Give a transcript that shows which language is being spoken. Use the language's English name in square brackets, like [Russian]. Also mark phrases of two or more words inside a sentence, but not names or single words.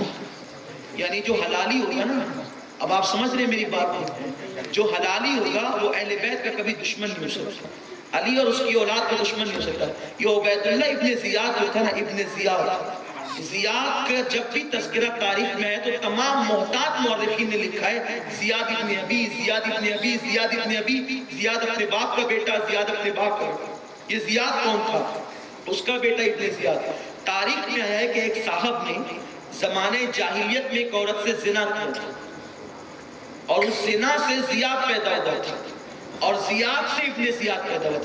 [Urdu] یعنی جو حلالی ہوگا نا، اب آپ سمجھ رہے میری بات، جو حلالی ہوگا وہ اہل بیت کا کبھی دشمن نہیں ہو سکتا. علی اور اس کی اولاد کا دشمن نہیں ہو سکتا. یہ عبید اللہ ابن زیاد جو تھا نا، ابن زیاد کا جب بھی تذکرہ تاریخ میں ہے تو تمام محتاط مورخین نے لکھا ہے زیاد ابن ابی، زیاد ابن ابی، زیاد ابن ابی. زیاد اپنے باپ کا بیٹا، زیاد اپنے باپ کا. یہ زیاد کون تھا؟ اس کا بیٹا ابن زیاد. تاریخ میں آیا ہے کہ ایک صاحب نے زمانے جاہلیت میں ایک عورت سے زنا کیا تھا اور اس زنا سے زیاد پیدا ہوا تھا اور زیاد سے ابن زیاد پیدا ہوا تھا.